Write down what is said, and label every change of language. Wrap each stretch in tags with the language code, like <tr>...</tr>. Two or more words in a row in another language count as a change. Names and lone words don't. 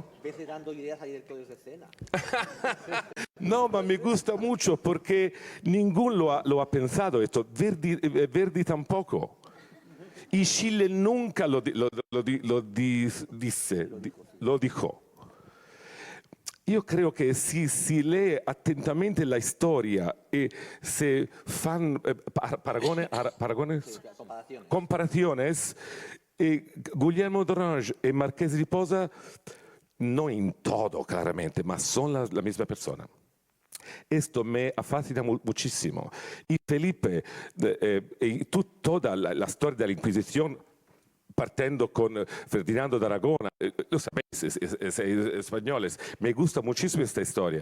<es>Veces dando ideas a directores de escena. No, ma me gusta mucho porque ninguno lo ha pensado esto. Verdi tampoco. Y Schiller nunca lo dijo.</es> <it>Io credo che si lee attentamente la storia e</it> <es>se fan comparaciones,</es> <it>Guglielmo d'Orange e Marchese di Posa,</it> <es>no en todo claramente, ma son la misma persona. Esto me fascina muchísimo. Y Felipe, toda la historia de la Inquisición, partiendo con Ferdinando de Aragón, lo sabéis, españoles, me gusta muchísimo esta historia.</es>